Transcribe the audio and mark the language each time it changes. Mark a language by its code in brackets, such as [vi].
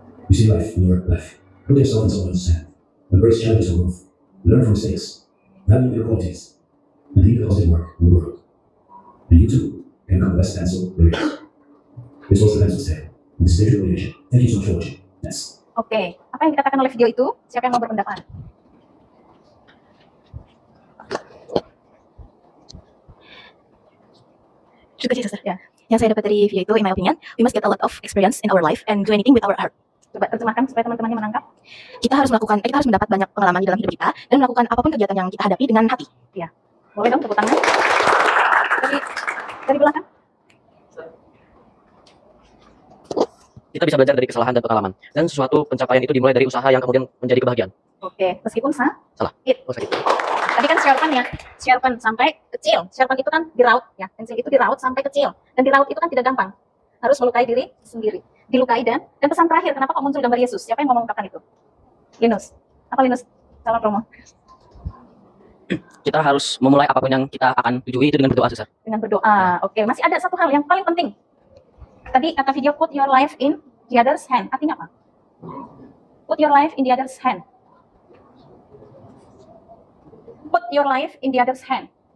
[en] You see life in your life. Put yourself in someone else's hand. Embrace challenges for growth. Learn from mistakes. Value your qualities. And leave a positive mark in the world. And you too can become the best pencil there is. This was the pencil tale. In this visual creation. Thank you so much for watching. Yes. [id] Oke, apa yang dikatakan oleh video itu? Siapa yang mau berpendapat? Terima kasih, Suster. Yang saya dapat dari video itu, [en] in my opinion, we must get a lot of experience in our life and do anything with our heart. [id] Coba terjemahkan supaya teman-temannya menangkap. Kita harus mendapat banyak pengalaman di dalam hidup kita dan melakukan apapun kegiatan yang kita hadapi dengan hati. Ya, boleh dong tepuk tangan. Dari belakang. Kita bisa belajar dari kesalahan dan pengalaman. Dan suatu pencapaian itu dimulai dari usaha yang kemudian menjadi kebahagiaan. Oke, meskipun Salah. It. Oh, sakit. Tadi kan sharpen ya, sharpen sampai kecil. Sharpen itu kan diraut ya, pensil itu diraut sampai kecil. Dan diraut itu kan tidak gampang. Harus melukai diri sendiri. Dilukai dan pesan terakhir, kenapa kok muncul gambar Yesus? Siapa yang mau mengungkapkan itu? Linus. Apa Linus? Calon promo. Kita harus memulai apapun yang kita akan tujui itu dengan berdoa, Suster. Dengan berdoa. Oke, masih ada satu hal yang paling penting. Tadi kata video, [en] put your life in the other's hand. [id] Artinya apa? [en] Put your life in the other's hand. Put your life in the other's hand.